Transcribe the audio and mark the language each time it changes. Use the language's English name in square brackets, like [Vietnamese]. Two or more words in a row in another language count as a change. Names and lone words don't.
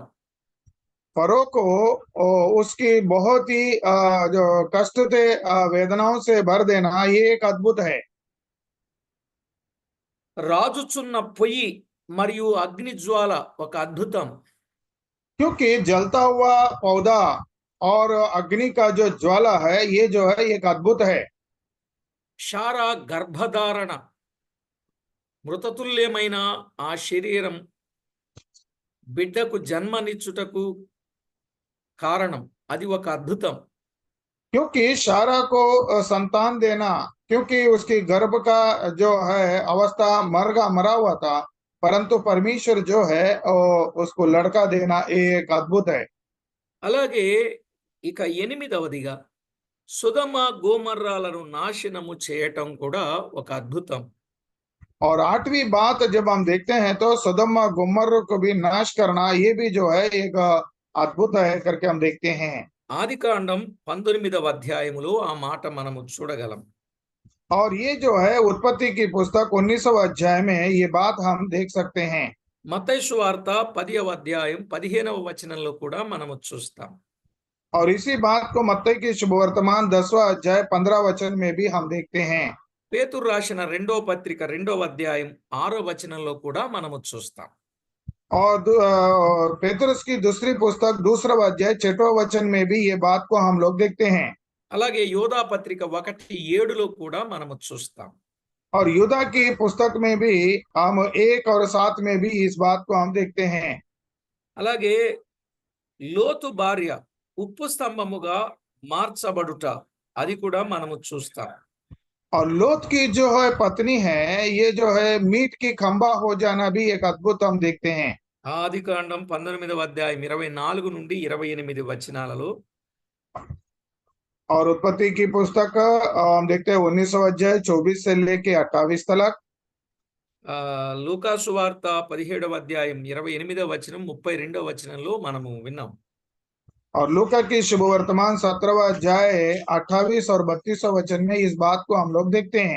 [Hindi] फरो को उसकी बहुत ही जो कष्ट थे, वेदनाओं से भर देना, ये एक अद्भुत है। [Telugu] రాజుచున్న పొయ్యి మరియు అగ్ని జ్వాల ఒక అద్భుతం. [Hindi] क्योंकि जलता हुआ पौधा और अग्नि का जो ज्वाला है, ये जो है एक अद्भुत है। [Telugu] శారా గర్భధారణ, మృతతుల్యమైన ఆ శరీరం బిడ్డకు జన్మనిచ్చుటకు కారణం, అది ఒక అద్భుతం. [Hindi] क्योंकि शारा को संतान देना, क्योंकि उसकी गर्भ का जो है अवस्था मरा हुआ था, परंतु परमेश्वर जो है उसको लड़का देना, ये एक अद्भुत है। [Telugu] అలాగే ఇక ఎనిమిదవదిగా సుధమ గోమర్రాలను నాశనము చేయటం కూడా ఒక అద్భుతం. [Hindi] और आठवीं बात जब हम देखते हैं तो सदम गुमर को भी नाश करना, ये भी जो है एक अद्भुत है करके हम देखते हैं। [Telugu] ఆదికాండం 19వ అధ్యాయములో ఆ మాట మనము చూడగలం. [Hindi] और ये जो है उत्पत्ति की पुस्तक 19वां अध्याय में ये बात हम देख सकते हैं। [Telugu] మత్తయి సువార్త 10వ అధ్యాయం 15వ వచనంలో కూడా మనము చూస్తాం. [Hindi] और इसी बात को मत्ती की शुभवर्तमान 10वां अध्याय 15 वचन में भी हम देखते हैं। [Telugu] పేతురు రాసిన 2వ పత్రిక 2వ అధ్యాయం 6వ వచనంలో కూడా మనము చూస్తాం. [Hindi] और पेतरुस की दूसरी पुस्तक 2वां अध्याय 6वां वचन में भी ये बात को हम लोग देखते हैं। [Telugu] అలాగే యోధా పత్రిక 1:7లో కూడా మనము చూస్తాం. [Hindi] और यूदा की पुस्तक में भी हम 1 और 7 में भी इस बात को हम देखते हैं। [Telugu] అలాగే లోతు భార్య ఉప్పు స్తంభముగా మార్చబడుట, అది కూడా మనము చూస్తాం. [Hindi] और लोत की जो है पत्नी है, ये जो है मीट की खंबा हो जाना भी एक अद्भुत हम देखते हैं। [Telugu] ఆదికాండం 19వ అధ్యాయం 24 నుండి 28 వచనాలలో, [Hindi] और उत्पत्ति की पुस्तक हम देखते हैं 19वां अध्याय 24 से लेके 28 तक। [Telugu] లూకా సువార్త 17వ అధ్యాయం 28వ వచనం 32వ వచనంలో మనము విన్నాం. [Hindi] और लूका की शुभवर्तमान 17वां अध्याय 28 और 32 वचन में इस बात को हम लोग देखते हैं।